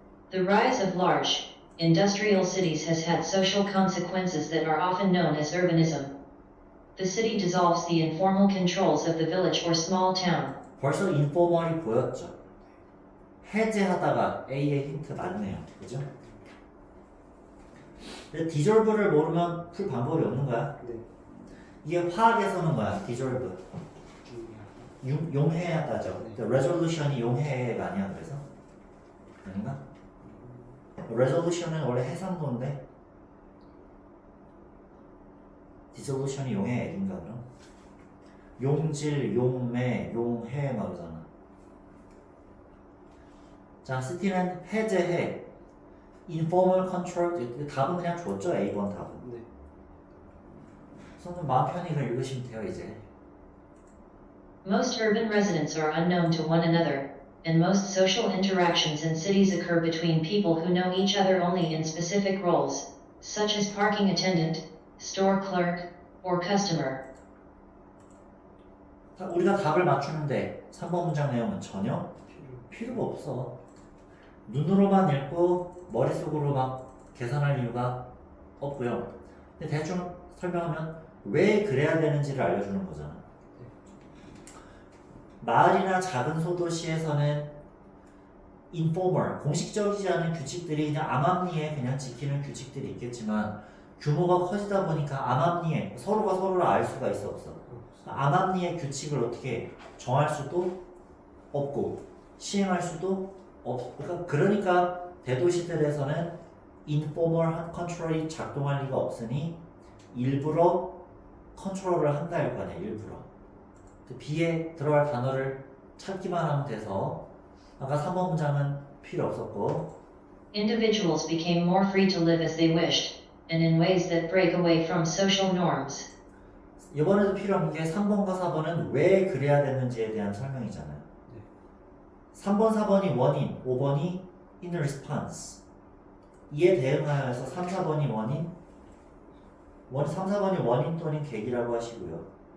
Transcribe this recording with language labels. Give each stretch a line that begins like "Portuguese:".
English: The rise of large, industrial cities has had social consequences that are often known as urbanism. The city dissolves the informal controls of the village or small town.
Korean: 벌써 인포멀이 보였죠. 해제하다가 A의 힌트 맞네요. 그죠? 근데 dissolve를 모르면 풀 방법이 없는 거야. 네. 이게 화학에서는 뭐야? dissolve. 중요하고. 용해하다죠. 네. 그러니까 resolution이 용해가 아니야. 그래서 아닌가? resolution은 원래 해상도인데 dissolution이 용해 얘기인가 그럼? 용질, 용매, 용해 말이잖아. 자, 스티는 해제해. informal control. 답은 그냥 줬죠. A번 답은. 네. 그래서 마음 편히 이걸 읽으시면 돼요 이제.
English: Most urban residents are unknown to one another, and most social interactions in cities occur between people who know each other only in specific roles, such as parking attendant, store clerk, or customer.
Korean: 우리가 답을 맞추는데 3번 문장 내용은 전혀 필요가 없어. 눈으로만 읽고 머릿속으로 막 계산할 이유가 없고요. 근데 대충 설명하면 왜 그래야 되는지를 알려주는 거잖아. 마을이나 작은 소도시에서는 informal, 공식적이지 않은 규칙들이 그냥 암암리에 그냥 지키는 규칙들이 있겠지만 규모가 커지다 보니까 암암리에 서로가 서로를 알 수가 있어 없어? 암암리의 규칙을 어떻게 정할 수도 없고 시행할 수도 없고 그러니까 대도시들에서는 informal 컨트롤이 작동할 리가 없으니 일부러 컨트롤을 한다 할 거 아니야. 일부러 B에 들어갈 단어를 찾기만 하면 돼서 아까 3번 문장은 필요 없었고
English: Individuals became more free to live as they wished, and in ways that break away from social norms.
Korean: 이번에도 필요한 게 3번과 4번은 왜 그래야 되는지에 대한 설명이잖아요. 3번, 4번이 원인, 5번이 in response. 이에 대응하여서 3, 4번이 원인, 3, 4번이 원인 또는 계기라고 하시고요.